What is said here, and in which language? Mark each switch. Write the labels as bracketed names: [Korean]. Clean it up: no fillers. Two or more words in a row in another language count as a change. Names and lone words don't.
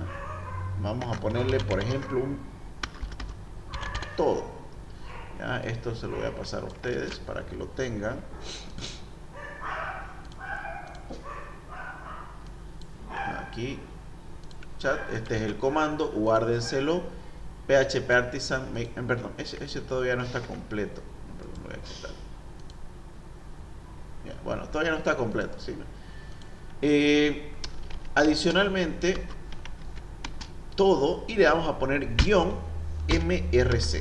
[Spanish] Vamos a ponerle, por ejemplo, un todo, ¿ya? Esto se lo voy a pasar a ustedes para que lo tengan. Aquí, chat, este es el comando, guárdenselo. PHP Artisan, perdón, ese todavía no está completo. Perdón, lo voy a quitar. Ya, bueno, todavía no está completo, ¿sí? Adicionalmente, todo, y le vamos a poner guión MRC.